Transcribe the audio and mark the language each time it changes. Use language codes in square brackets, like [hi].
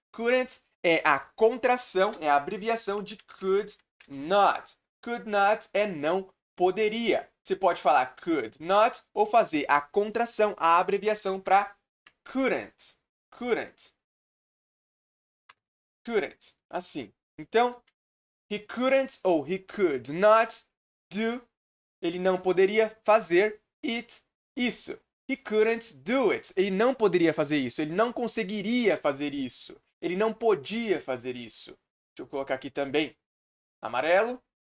[pt] Couldn't é a contração, é a abreviação de could not. Could not é não poderia. Você pode falar could not ou fazer a contração, a abreviação para couldn't. Couldn't. Couldn't. Assim. [en] Então, he couldn't ou he could not do. [pt] Ele não poderia fazer it. Isso. [en] He couldn't do it. [pt] Ele não poderia fazer isso. Ele não conseguiria fazer isso. Ele não podia fazer isso. Deixa eu colocar aqui também amarelo.